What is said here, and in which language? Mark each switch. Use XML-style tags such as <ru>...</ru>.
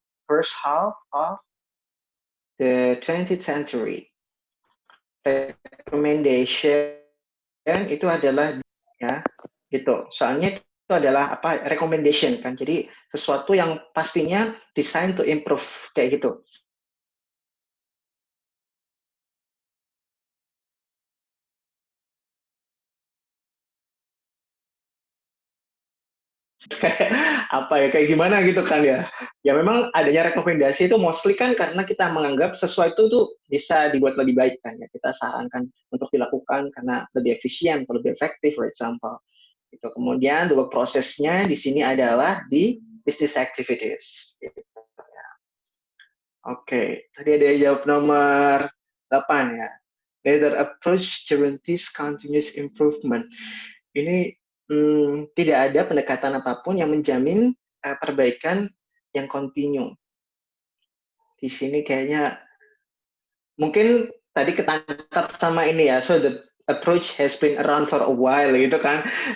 <en>First half of the 20th century.</en> <id>Recommendation itu adalah ya, gitu. Soalnya itu adalah apa? Recommendation kan. Jadi sesuatu yang pastinya</id> <en>design to improve</en> <id>kayak gitu. kayak apa ya, kayak gimana gitu kan ya. Ya memang adanya rekomendasi itu mostly kan karena kita menganggap sesuatu itu bisa dibuat lebih baik kan ya. Kita sarankan untuk dilakukan karena lebih efisien atau lebih efektif,</id> <en>for example.</en> <id>Itu kemudian dua prosesnya di sini adalah di</id> <en>business activities.</en> <id>Gitu. Oke, tadi ada yang jawab nomor 8 ya.</id> <en>Neither approach guarantees continuous improvement.</en> <id>Ini tidak ada pendekatan apapun yang menjamin perbaikan yang kontinu. Di sini kayaknya mungkin tadi ketangkap sama ini ya.</id> <en>So the approach has been around for a while</en> <id>gitu kan.</id>